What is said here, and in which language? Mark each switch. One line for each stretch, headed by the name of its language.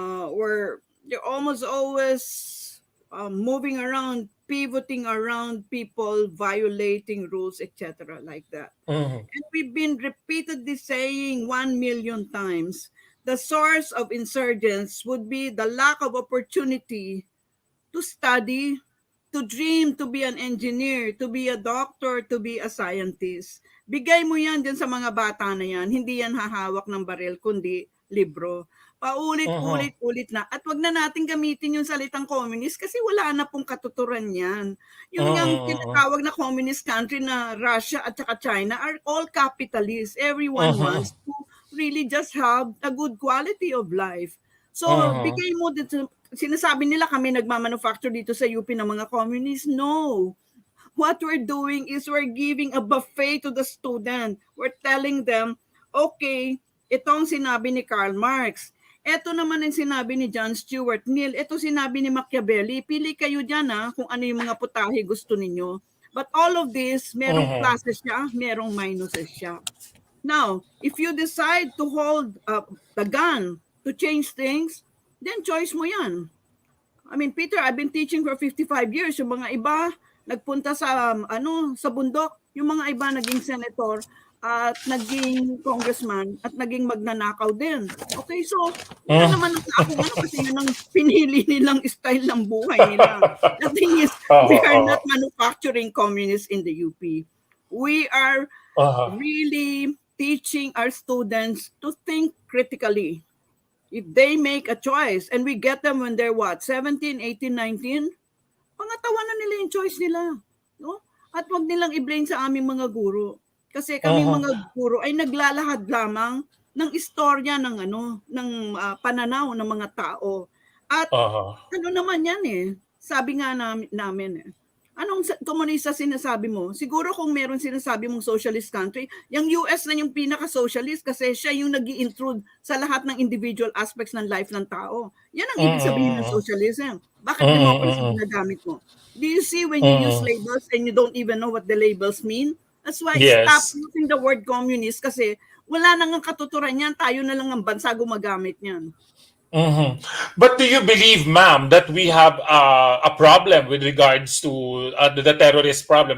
English: Where they're almost always moving around, pivoting around people, violating rules, etc., like that. Mhm. And we've been repeatedly saying 1 million times the source of insurgents would be the lack of opportunity to study, to dream, to be an engineer, to be a doctor, to be a scientist.
Filipino: Bigay mo yan dyan sa mga bata na yan. Hindi yan hahawak ng baril, kundi libro. Paulit-ulit na. At wag na natin gamitin yung salitang communist kasi wala na pong katuturan yan. Yung tinatawag na communist country na Russia at saka China
English: are all capitalists. Everyone wants to really just have a good quality of life.
Filipino: So, bigay mo dito. Sinasabi nila kami nagmamanufacture dito sa UP ng mga communists.
English: No. What we're doing is we're giving a buffet to the student. We're telling them, okay,
Filipino: itong sinabi ni Karl Marx. Ito naman ang sinabi ni John Stuart Mill. Ito sinabi ni Machiavelli. Pili kayo dyan kung ano yung mga putahe gusto ninyo.
English: But all of this,
Filipino: merong pluses siya, merong minuses siya.
English: Now, if you decide to hold the gun to change things, then choice
Filipino: mo yan.
English: I mean, Peter, I've been teaching for 55 years.
Filipino: Yung mga iba, nagpunta sa sa bundok. Yung mga iba, naging senator at naging congressman at naging magnanakaw din. Okay, so, yun naman ako kasi yun ang pinili nilang style ng buhay nila.
English: The thing is, we are not manufacturing communists in the UP. We are really teaching our students to think critically. If they make a choice and we get them when they're 17, 18, 19,
Filipino: pangatawan na nila yung choice nila.
English: No?
Filipino: At wag nilang i-blame sa aming mga guro. Kasi kaming mga guro ay naglalahad lamang ng istorya ng pananaw ng mga tao. At ano naman yan sabi nga namin anong komunista sinasabi mo? Siguro kung meron sinasabi mong socialist country, yung US na yung pinaka-socialist kasi siya yung nag-i-intrude sa lahat ng individual aspects ng life ng tao. Yan ang ibig sabihin ng socialism. Bakit democracy ginagamit mo?
English: Do you see when you use labels and you don't even know what the labels mean? That's why stop using the word communist
Filipino: kasi wala nang katuturan yan. Tayo na lang ang bansa gumagamit niyan.
English: But do you believe, ma'am, that we have a problem with regards to the terrorist problem?